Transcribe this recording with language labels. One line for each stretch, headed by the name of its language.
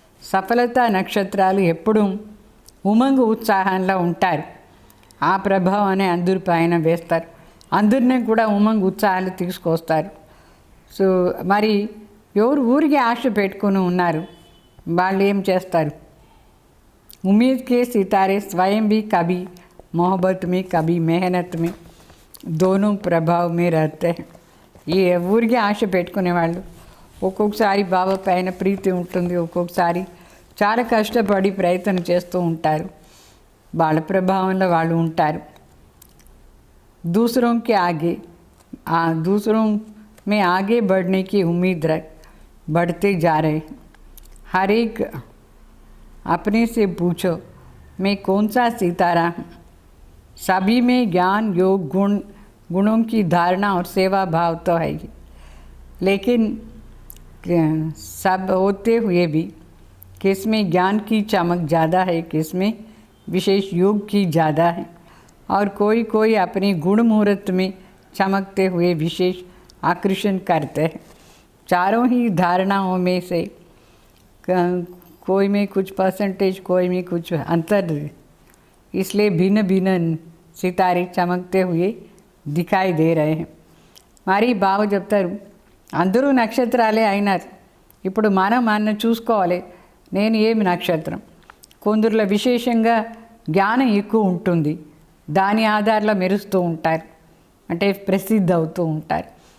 Telugu: సఫలత నక్షత్రాలు ఎప్పుడూ ఉమంగు ఉత్సాహంలో ఉంటారు. ఆ ప్రభావాన్ని అందరిపైన వేస్తారు. అందరినీ కూడా ఉమంగు ఉత్సాహాలు తీసుకొస్తారు. సో మరి ఎవరు ఊరికి ఆశ పెట్టుకుని ఉన్నారు వాళ్ళు ఏం చేస్తారు?
Hindi: उम्मीद के सितारे स्वयं भी कभी मोहब्बत में, कभी मेहनत में, दोनों प्रभाव में रहते हैं.
Telugu: ఈ ఊరికి ఆశ పెట్టుకునే వాళ్ళు ఒక్కొక్కసారి బాబా పైన ప్రీతి ఉంటుంది, ఒక్కొక్కసారి చాలా కష్టపడి ప్రయత్నం చేస్తూ ఉంటారు. వాళ్ళ ప్రభావంలో వాళ్ళు ఉంటారు.
Hindi: दूसरों के आगे दूसरों में आगे बढ़ने की उम्मीद रख बढ़ते जा रहे. हर एक अपने से पूछो मैं कौन सा सितारा हूँ. सभी में ज्ञान, योग, गुणों की धारणा और सेवा भाव तो है ही, लेकिन सब होते हुए भी किसमें ज्ञान की चमक ज़्यादा है, किसमें विशेष योग की ज़्यादा है, और कोई अपने गुण मुहूर्त में चमकते हुए विशेष आकर्षण करते हैं. चारों ही धारणाओं में से कोई में कुछ परसेंटेज, कोई में कुछ अंतर, इसलिए भिन्न भिन्न सितारे चमकते हुए दिखाई दे रहे हैं.
Telugu: మరి బావ చెప్తారు అందరూ నక్షత్రాలే అయినారు. ఇప్పుడు మనం చూసుకోవాలి నేను ఏమి నక్షత్రం. కొందరిలో విశేషంగా జ్ఞానం ఎక్కువ ఉంటుంది, దాని ఆధారంలో మెరుస్తూ ఉంటారు, అంటే ప్రసిద్ధి అవుతూ ఉంటారు.